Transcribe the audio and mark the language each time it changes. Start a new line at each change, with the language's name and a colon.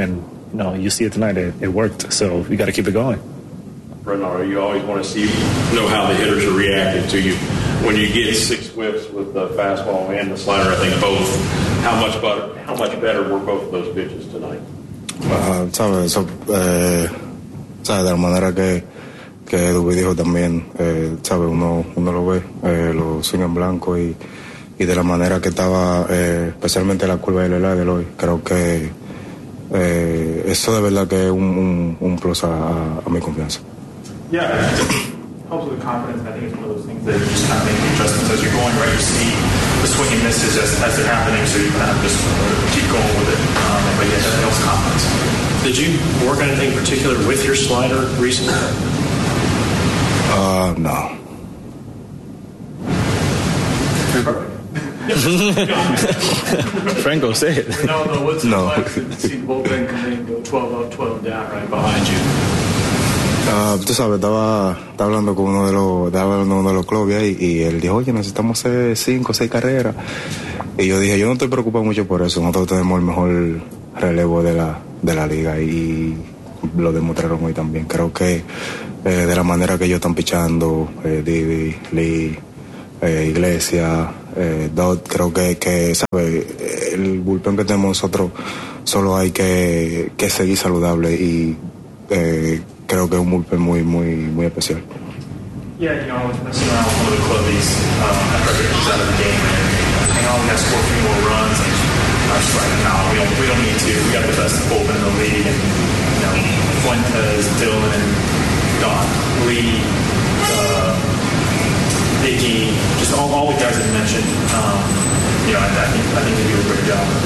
English: And you know, you see it tonight, it worked, so we got to keep it going. Renato, you always want to know how the hitters are reacting to you. When you get six whiffs with the fastball and the slider, I think both. How much better were both of those pitches tonight?
Spanish: Sabes, de la manera que Dubí dijo también, sabes, uno lo ve, lo swing en blanco y de la manera que estaba, especialmente la curva del slider de hoy, creo que eso de verdad que es un plus a mi confianza.
English: Yeah. helps with confidence. I think it's one of those things that you just kind of make the adjustments as you're going, right? You see the swing and misses as they're happening, so you kind of just keep going with it. But yeah, that helps confidence. Did you work on anything particular with your slider recently? No. Franco, say it. Ronaldo, what's it like to see the bullpen come in and go 12 up, 12 down right behind you?
Spanish: Tú sabes, estaba hablando con uno de los clubes ahí y él dijo, oye, necesitamos hacer 5 o 6 carreras. Y yo dije, yo no estoy preocupado mucho por eso. Nosotros tenemos el mejor relevo de la liga y lo demostraron hoy también. Creo que de la manera que ellos están pichando, Didi, Lee, Iglesia, Dot, creo que sabe, el bullpen que tenemos nosotros solo hay que seguir saludable y creo que es un bullpen muy, muy, muy especial.
English: Yeah, you know, I was messing around with one of the clubbies after I get out of the game, and I only got score a few more runs, and I was just like, no, we don't need to. We got the best bullpen in the league, and, you know, Fuentes, Dylan, Don, Lee, Iggy, just all the guys that you mentioned, I think they do a great job.